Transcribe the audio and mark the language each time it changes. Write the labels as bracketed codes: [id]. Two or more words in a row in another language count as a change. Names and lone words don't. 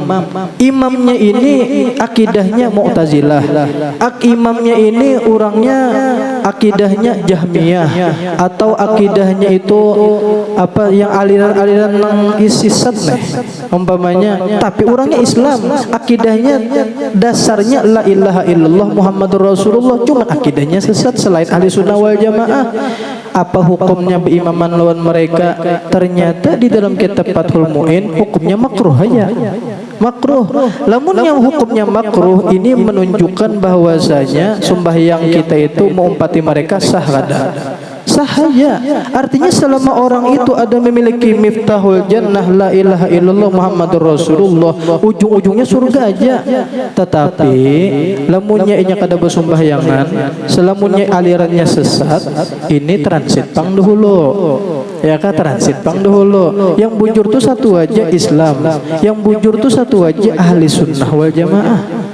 [bjn] Imamnya ini akidahnya Mu'tazilah. Imamnya ini orangnya akidahnya Jahmiyah atau akidahnya itu apa yang aliran-aliran nang isisat nih umpamanya, tapi orangnya Islam, akidahnya dasarnya [ar] لا إله إلا الله محمد رسول الله, [bjn] cuma akidahnya sesat selain [ar] أهل السنة والجماعة. [bjn] Apa hukumnya berimaman lawan mereka? Ternyata di dalam kitab Fathul Mu'in hukumnya makruh aja. Makruh. Lamun yang hukumnya makruh ini menunjukkan bahwasanya sembahyang kita itu mengumpati mereka sah kada? Sahaya. Artinya selama orang itu ada memiliki [ar] مفتاح الجنة لا إله إلا الله محمد رسول الله, [bjn] ujung-ujungnya surga aja. Tetapi lamunnya inya kada bersembahyangan, selamunnya alirannya sesat, ini transit pang dahulu. Ya kan, transit pang dahulu. Yang bujur tuh satu aja Islam, yang bujur tuh satu aja [ar] أهل السنة والجماعة.